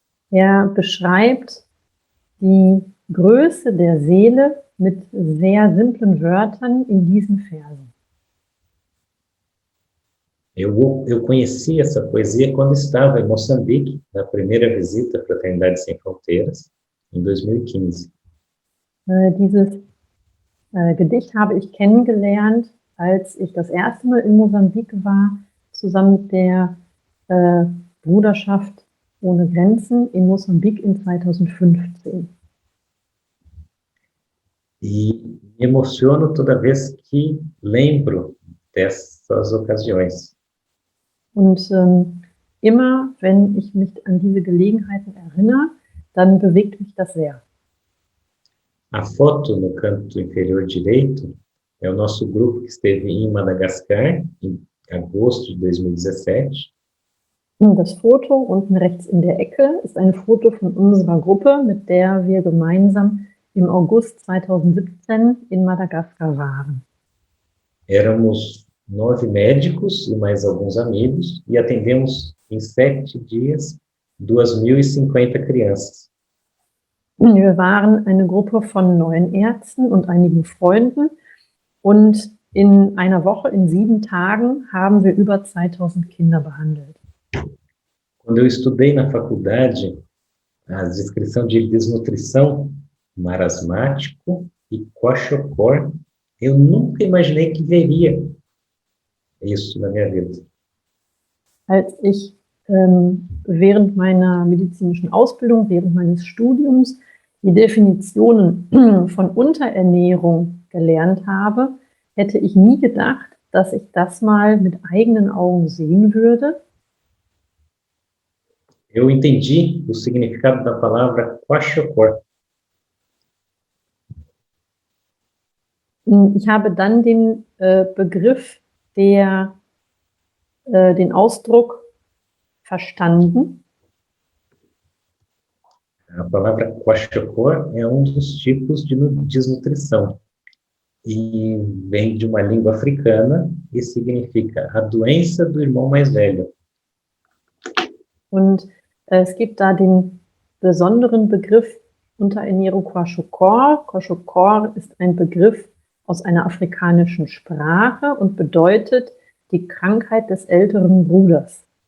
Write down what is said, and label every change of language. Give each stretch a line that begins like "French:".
German: Er beschreibt die Größe der Seele mit sehr simplen Wörtern in diesen Versen.
Portuguese: Eu conheci essa poesia quando estava em Moçambique, na primeira visita à Fraternidade Sem Fronteiras, em 2015.
German: Dieses Gedicht habe ich kennengelernt, als ich das erste Mal in Mosambik war, zusammen mit der Bruderschaft ohne Grenzen in Mosambik in 2015.
Portuguese: E me emociono toda vez que lembro dessas ocasiões.
German: Und immer, wenn ich mich an diese Gelegenheiten erinnere, dann bewegt mich das sehr.
Portuguese: A foto no canto inferior direito é o nosso grupo que esteve em Madagascar em agosto de 2017.
German: Das Foto unten rechts in der Ecke ist ein Foto von unserer Gruppe, mit der wir gemeinsam im August 2017 in Madagaskar waren.
Portuguese: Éramos 9 médicos e mais alguns amigos e atendemos em 7 dias 2.050 crianças.
German: Wir waren eine Gruppe von 9 Ärzten und einigen Freunden und in einer Woche, in 7 Tagen, haben wir über 2000 Kinder behandelt.
Portuguese: Quando eu estudei na faculdade, a descrição de desnutrição, marasmático e kwashiorkor, eu nunca imaginei que veria isso na minha vida.
German: Als ich während meiner medizinischen Ausbildung, während meines Studiums die Definitionen von Unterernährung gelernt habe, hätte ich nie gedacht, dass ich das mal mit eigenen Augen sehen würde.
Portuguese: Eu entendi o significado da palavra kwashiorkor.
German: Ich habe dann den Begriff, den Ausdruck verstanden.
Portuguese: A palavra kwashiorkor é dos tipos de desnutrição e vem de uma língua africana e significa a doença do irmão mais velho.
German: Und es gibt da den besonderen Begriff Unterernährung kwashiorkor. Kwashiorkor ist ein Begriff aus einer afrikanischen Sprache und bedeutet die Krankheit des älteren Bruders.